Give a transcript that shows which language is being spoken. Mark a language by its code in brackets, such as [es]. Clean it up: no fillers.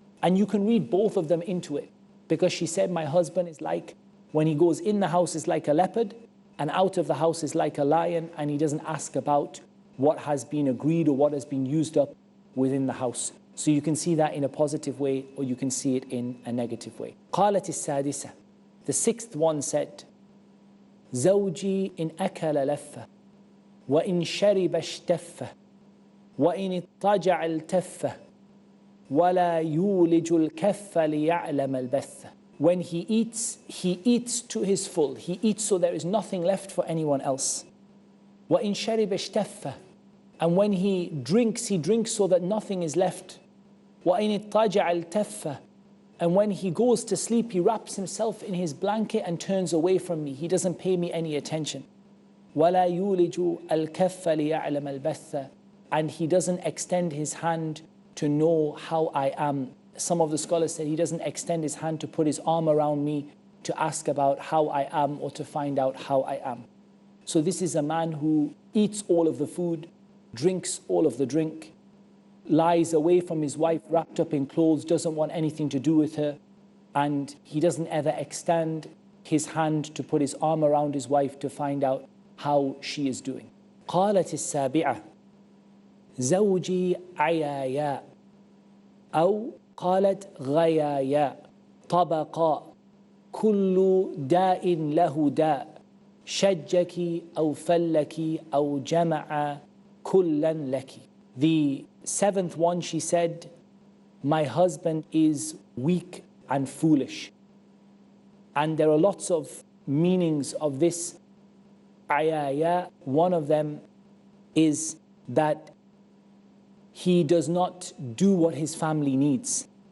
[en] And you can read both of them into it, because she said, my husband is like, when he goes in the house is like a leopard, and out of the house is like a lion, and he doesn't ask about what has been agreed or what has been used up within the house. So you can see that in a positive way, or you can see it in a negative way. [ar] قالت السادسة, [en] the sixth one said, [ar] زوجي إن أكل لفة وإن شرب اشتفة وإن اضطجع التفة ولا يولج الكف ليعلم البثة. [en] When he eats to his full. He eats so there is nothing left for anyone else. [ar] وإن شرب اشتفة, [en] and when he drinks so that nothing is left. [ar] وإن اضطجع التفة, [en] and when he goes to sleep, he wraps himself in his blanket and turns away from me. He doesn't pay me any attention. [ar] وَلَا يُولِجُ الْكَفَّ لِيَعْلَمَ الْبَثَّ, [en] and he doesn't extend his hand to know how I am. Some of the scholars said he doesn't extend his hand to put his arm around me to ask about how I am or to find out how I am. So this is a man who eats all of the food, drinks all of the drink, lies away from his wife wrapped up in clothes, doesn't want anything to do with her, and he doesn't ever extend his hand to put his arm around his wife to find out how she is doing. [ar] قالت السابعة زوجي عيايا أو قالت غيايا طبقا كل داء له داء شجك أو فلك أو جمع كلا لك. [en] The seventh one, she said, my husband is weak and foolish. And there are lots of meanings of this ayaya. One of them is that he does not do what his family needs.